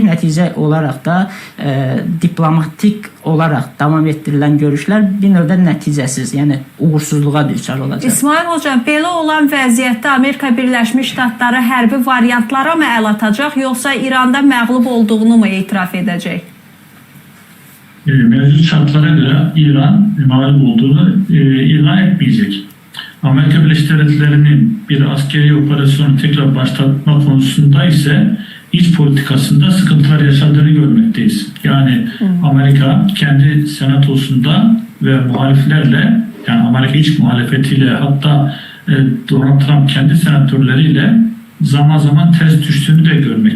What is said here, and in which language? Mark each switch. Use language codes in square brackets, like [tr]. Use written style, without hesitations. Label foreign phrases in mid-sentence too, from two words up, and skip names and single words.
[az] Nəticə olaraq da diplomatik olaraq davam etdirilən görüşlər bir növdə nəticəsiz, yəni uğursuzluğa düçar olacaq. İsmail hocam, belə olan vəziyyətdə Amerika Birləşmiş Ştatları hərbi variantlara mı əl atacaq, yoxsa İranda məğlub olduğunu mu etiraf edəcək? [tr] Mevcut şartlara göre İran mağlup olduğunu ilan etmeyecek. Amerika Birleşik Devletleri'nin bir askeri operasyonu tekrar başlatma konusunda ise iç politikasında sıkıntılar yaşadığını görmekteyiz. Yani Amerika kendi senatosunda ve muhaliflerle, yani Amerika iç muhalefetiyle, hatta Donald Trump kendi senatörleriyle zaman zaman ters düştüğünü de görmekteyiz.